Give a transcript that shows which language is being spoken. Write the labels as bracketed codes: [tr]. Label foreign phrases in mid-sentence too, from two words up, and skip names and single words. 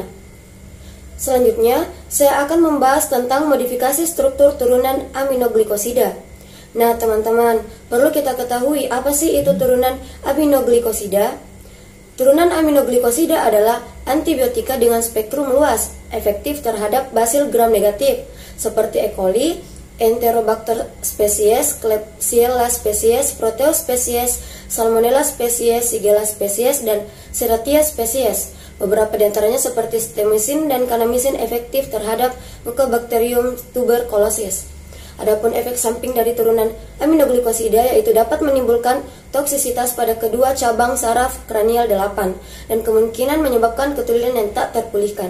[id] Selanjutnya, saya akan membahas tentang modifikasi struktur turunan aminoglikosida. Nah, teman-teman, perlu kita ketahui apa sih itu turunan aminoglikosida? Turunan aminoglikosida adalah antibiotika dengan spektrum luas, efektif terhadap basil gram negatif, seperti E. coli, Enterobacter species, Klebsiella species, Proteus species, Salmonella species, Shigella species, dan Serratia species. Beberapa di antaranya seperti streptomycin dan kanamisin efektif terhadap Mycobacterium tuberculosis. Adapun efek samping dari turunan aminoglikosida yaitu dapat menimbulkan toksisitas pada kedua cabang saraf kranial 8 dan kemungkinan menyebabkan ketulilan yang tak terpulihkan.